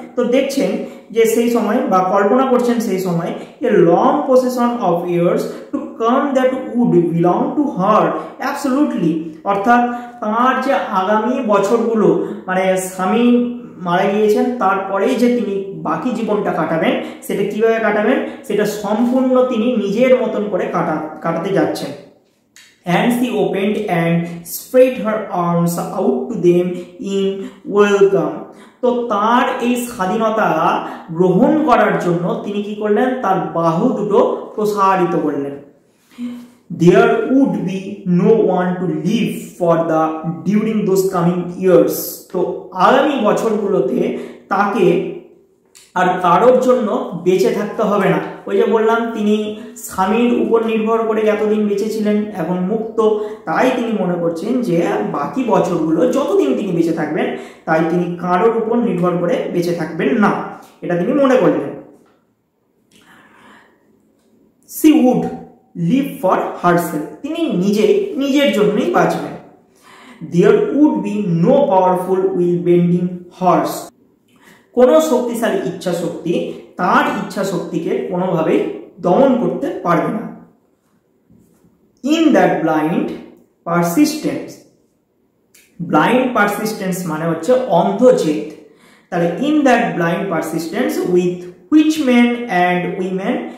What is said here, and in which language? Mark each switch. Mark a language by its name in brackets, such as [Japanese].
[Bangla] তো দেখছেন যে সেই সময় বা কল্পনা করছেন সেই সময় [English] a long procession of years to come that would belong to her absolutely, [Bangla] অর্থাৎ তার যে আগামী বছরগুলো মানে স্বামী মারা গিয়েছেন তারপরেই যে তিনি বাকি জীবনটা কাটাবেন সেটা কিভাবে কাটাবেন সেটা সম্পূর্ণ তিনি নিজের মতন করে কাটাতে যাচ্ছেন। [English] And she opened and spread her arms out to them in welcome, [Bangla] তো তার এই স্বাধীনতা গ্রহণ করার জন্য তিনি কি করলেন, তার বাহু দুটো প্রসারিত করলেন। [English] There would be no one to live for the during those coming years, [Bangla] তো আগামী বছরগুলোতে তাকে আর কারোর জন্য বেঁচে থাকতে হবে না। ওই যে বললাম তিনি স্বামীর উপর নির্ভর করে এতদিন বেঁচে ছিলেন, এখন মুক্ত, তাই তিনি মনে করছেন যে বাকি বছরগুলো যতদিন তিনি বেঁচে থাকবেন তাই তিনি কারোর উপর নির্ভর করে বেঁচে থাকবেন না, এটা তিনি মনে করলেন। [English] She would live for herself, [Bangla] তিনি নিজের জন্যই বাঁচবেন। [English] There would be no powerful will bending hers, [Bangla] কোন শক্তিশালী ইচ্ছা শক্তি তার ইচ্ছা শক্তিকে কোনোভাবে দমন করতে পারবে না। [English] in that blind persistence, blind persistence [Bangla] মানে হচ্ছে অন্ধ জেদ, [English] তাহলে in that blind persistence with which men and women